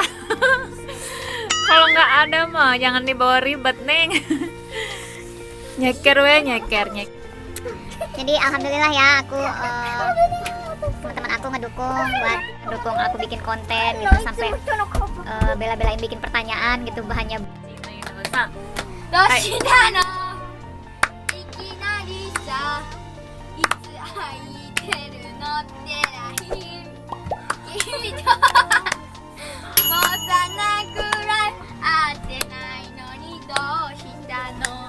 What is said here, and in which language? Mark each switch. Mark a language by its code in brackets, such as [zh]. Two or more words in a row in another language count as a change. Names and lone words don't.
[id] Kalau nggak ada mah jangan dibawa ribet Neng. Nyeker. Jadi alhamdulillah ya aku teman-teman aku ngedukung aku bikin konten gitu sampai bela-belain bikin pertanyaan gitu bahannya. [ja] どうしたのいきなりさいつ空いてるのって LINE 君ともうさなくらい会ってないのにどうしたの